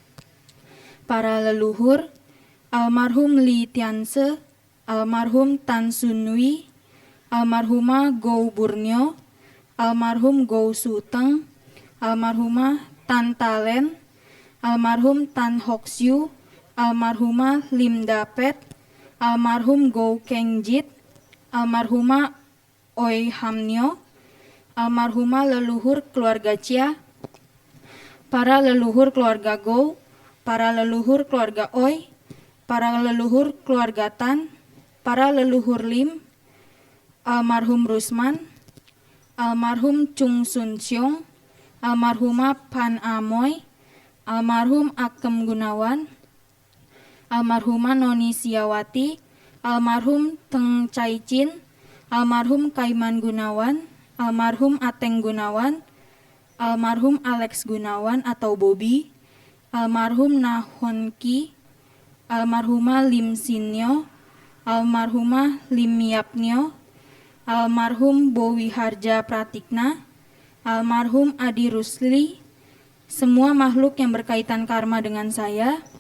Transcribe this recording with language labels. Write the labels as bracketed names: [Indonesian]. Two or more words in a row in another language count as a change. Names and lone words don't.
[Indonesian] para leluhur, almarhum Li Tianse, almarhum Tan Sun Wi, almarhumah Go Burnyo, almarhum Go Suteng, almarhumah Tan Talen, almarhum Tan Hock Siew, almarhumah Lim Dapet, almarhum Go Keng Jit, almarhumah Oi Hamnyo, almarhumah leluhur keluarga Chia, para leluhur keluarga Go, para leluhur keluarga Oi, para leluhur keluarga Tan, para leluhur Lim, almarhum Rusman, almarhum Chung Sun Siong, almarhumah Pan Amoy, almarhum Akem Gunawan, almarhumah Noni Siawati, almarhum Teng Cai Chin, almarhum Kaiman Gunawan, almarhum Ateng Gunawan, almarhum Alex Gunawan atau Bobby, almarhum Nahon Ki, almarhumah Lim Sinyo, almarhumah Lim Yapnyo, almarhum Bowi Harja Pratikna, almarhum Adi Rusli, semua makhluk yang berkaitan karma dengan saya,